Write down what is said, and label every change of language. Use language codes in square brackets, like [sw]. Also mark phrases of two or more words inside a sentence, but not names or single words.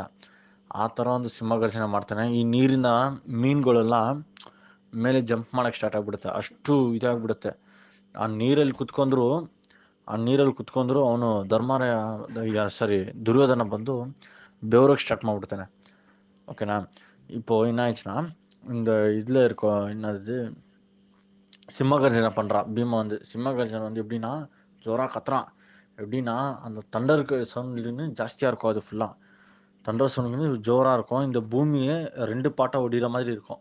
[kn] ಆ ಥರ ಒಂದು ಸಿಂಹಗರ್ಜನೆ ಮಾಡ್ತಾನೆ. ಈ ನೀರಿನ ಮೀನುಗಳೆಲ್ಲ ಮೇಲೆ ಜಂಪ್ ಮಾಡೋಕ್ಕೆ ಸ್ಟಾರ್ಟ್ ಆಗಿಬಿಡುತ್ತೆ, ಅಷ್ಟು ಇದಾಗ್ಬಿಡುತ್ತೆ. ಆ ನೀರಲ್ಲಿ ಕುತ್ಕೊಂಡ್ರು ಅವನು ದುರ್ಯೋಧನ ಬಂದು ಬೆವರೋಕ್ಕೆ ಸ್ಟಾರ್ಟ್ ಮಾಡಿಬಿಡ್ತಾನೆ. [ta] ஓகேண்ணா? இப்போ என்ன ஆயிடுச்சுன்னா, இந்த இதில் இருக்கோ என்னது சிம்மகர்ஜனை பண்ணுறான் பீமா வந்து. சிம்மகர்ஜனை வந்து எப்படின்னா ஜோராக கத்துறான். எப்படின்னா அந்த தண்டருக்கு சவுண்ட்லேருந்து ஜாஸ்தியாக இருக்கும். அது ஃபுல்லாக [en] thunder sound [ta] ஜோராக இருக்கும். இந்த பூமியே ரெண்டு பாட்டாக ஒடிகிற மாதிரி இருக்கும்.